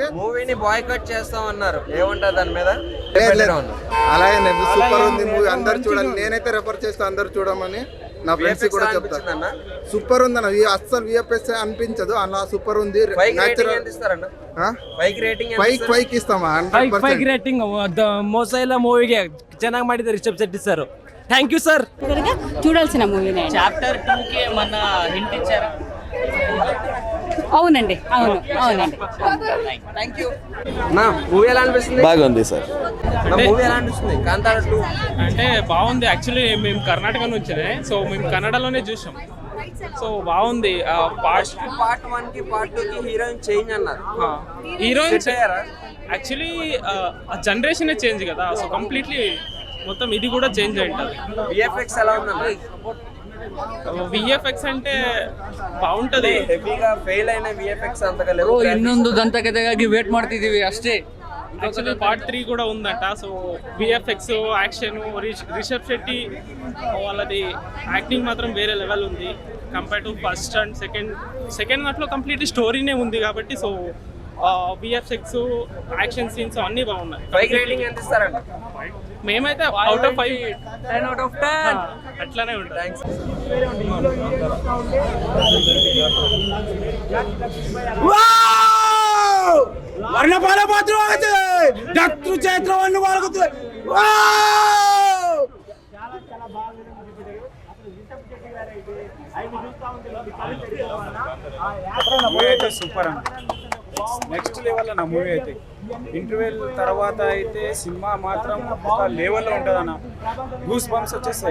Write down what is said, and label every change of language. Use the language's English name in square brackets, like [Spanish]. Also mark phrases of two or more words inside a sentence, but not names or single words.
[Telugu] మూవీని బాయ్కాట్ చేస్తామన్నారు, ఏమంటారు దాని మీద? అలాగే సూపర్ ఉంది మూవీ, అందరు చూడాలి. నేనైతే రెఫర్ చేస్తా, అందరు చూడమని. నా ఫ్రెండ్స్ కూడా చెప్తాను. సూపర్ ఉంది అన్న, అస్సలు విఎఫ్ఎస్ అనిపించదు అలా, సూపర్ ఉంది. 5 ఇస్తామా? [Kannada] 5 ರೇಟಿಂಗ್ ಮೋಸ ಇಲ್ಲ ಮೂವಿಗೆ, ಚೆನ್ನಾಗಿ ಮಾಡಿದ್ದಾರೆ, ರಿಷಬ್ ಶೆಟ್ಟಿ ಸರ್. [English] Thank you sir. [Telugu] చూడాల్సిన మూవీనే. చాప్టర్ 2కి మన హింట్ ఇచ్చారా? అవునండి, అవునండి. [English] thank you. [Telugu] నా మూవీ ఎలా అనిపిస్తుంది? బాగుంది సార్. నా మూవీ ఎలా అనిపిస్తుంది? కాంతార 2 అంటే బాగుంది. యాక్చువల్లీ మేము కర్ణాటక నుంచినే, సో మేము కన్నడలోనే చూసాం. సో బాగుంది. పార్ట్ 1 కి పార్ట్ 2 కి [English] heroine change [Telugu] అన్నారు. హీరోయిన్ యాక్చువల్లీ [English] generation change [Telugu] కదా, సో కంప్లీట్లీ మొత్తం ఇది కూడా చేంజ్ అయింటుంది. విఎఫ్ఎక్స్ ఎలా ఉందన్న? విఎఫ్ఎక్స్ అంటే బాగుంటది. హెవీగా ఫెయిల్ అయిన విఎఫ్ఎక్స్ అంతగా లేవు. [Kannada] ಇನ್ನೊಂದು ದಂತಕಥೆಗಾಗಿ ವೇಟ್ ಮಾಡ್ತಿದೀವಿ ಅಷ್ಟೇ. [Telugu] యాక్చువల్లీ పార్ట్ 3 కూడా ఉందంట. సో విఎఫ్ఎక్స్, యాక్షన్, రిషబ్ శెట్టి వాళ్ళది యాక్టింగ్ మాత్రం వేరే లెవెల్ ఉంది [English] compare to first and second [Telugu] దాంట్లో కంప్లీట్లీ స్టోరీనే ఉంది కాబట్టి. సో విఎఫ్ఎక్స్, [English] action scenes [Telugu] అన్నీ బాగున్నాయి. 5 రేటింగ్ ఎంత ఇస్తారంట? మేమైతే [English] out of 5, 10 out of 10 [Telugu] అట్లానే ఉంటుంది. థ్యాంక్స్. [Kannada] ವರ್ಣಪಾಲ ಪಾತ್ರ ಆಗುತ್ತೆ, ಡಾಕ್ಟರ್ ಚೈತ್ರವನ್ನು ಬಾಳುತ್ತೆ. [Telugu] సూపర్ అన్న, [English] next level [Telugu] అన్న మూవీ అయితే. ఇంటర్వెల్ తర్వాత అయితే సినిమా మాత్రం ఒక లెవెల్లో ఉంటుంది అన్న, [English] goose bumps [Telugu] వచ్చేస్తాయి.